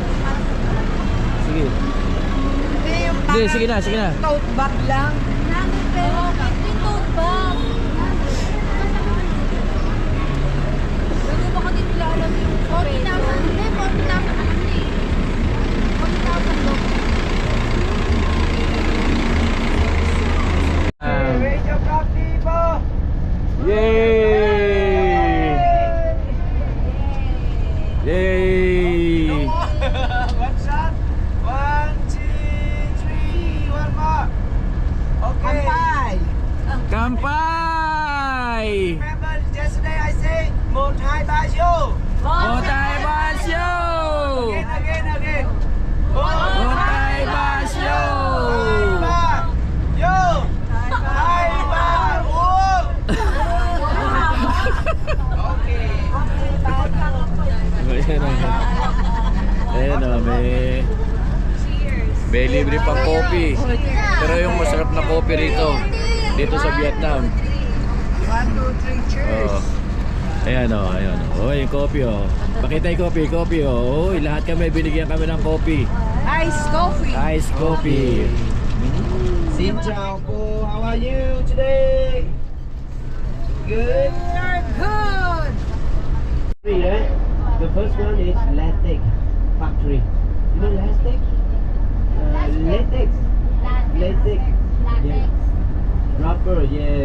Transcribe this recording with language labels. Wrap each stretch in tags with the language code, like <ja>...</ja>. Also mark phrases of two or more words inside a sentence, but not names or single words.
<tl>Sige. Sige, sige na, sige na.</tl> <en>Tote bag</en> <tl>lang. Oo, yung</tl> <en>tote bag.</en> <tl>Hindi ba kasi nila alam yung 40,000 hindi, 40,000 hindi.</tl> <en>40,000 look. Yay! Yay! One shot. 1, 2, 3. One more. Okay. Kampai! Remember yesterday I say</en> <vi>một hai ba</vi> <en>yo. Otay Basyo! Again. Otay Basyo!</en> <vi>Yo. Hai ba uống.</vi> <en>Okay.</en> <tl>Ayan o, may libre pang kopi. Pero yung masarap na kopi rito, dito sa Vietnam.</tl> <en>1, 2, 3, cheers.</en> <tl>Oh. Ayan o, ayan o. Oh, yung kopi o. Pakita yung kopi o. Oh, lahat kami, binigyan kami ng kopi.</tl> <en>Ice coffee. Ice coffee.</en> <vi>Xin chào cô,</vi> <en>how are you today? Good. Good. Right? The first one is latex factory. You know latex? Latex. Latex. Yes. Rubber, yes.</en>